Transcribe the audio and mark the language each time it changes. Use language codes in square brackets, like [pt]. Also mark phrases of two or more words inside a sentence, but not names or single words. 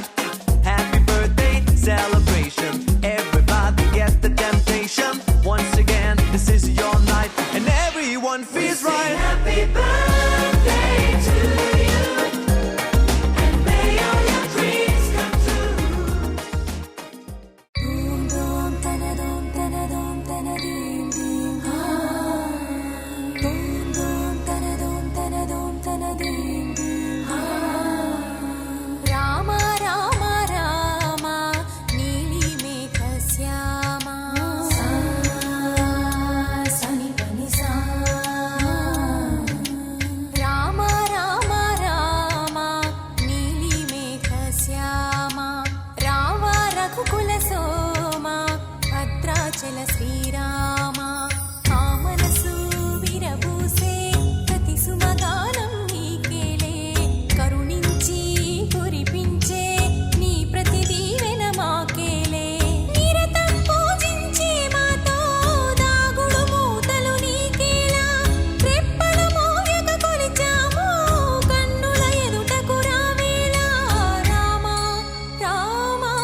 [en] Happy birthday celebration. Everybody get the temptation. Once again, this is your night, and everyone feels Sing right. happy birthday to you, and may all your dreams come true. Doom doom tana doom tana doom tana dim dim ha. Doom doom tana doom tana doom tana dim dim ha. [te] రామ రామ రామ నీలి మేఘ శ్యామ స సని పని స. రామ రామ రామ నీలి మేఘ శ్యామ రావ రఘుకుల సోమ భద్రాచల శ్రీరామ ఆ మనసు విరబూసే ప్రతి సుమగానం నీకేలే కరుణించి కురిపించే నీ ప్రతి దీవెన మాకేలే నిరతం పూజించే మాతో దాగుడు మూతలు నీకేలా రెప్పల మోయక కొలిచాము కన్నుల ఎదుటకు రావేలా రామ రామ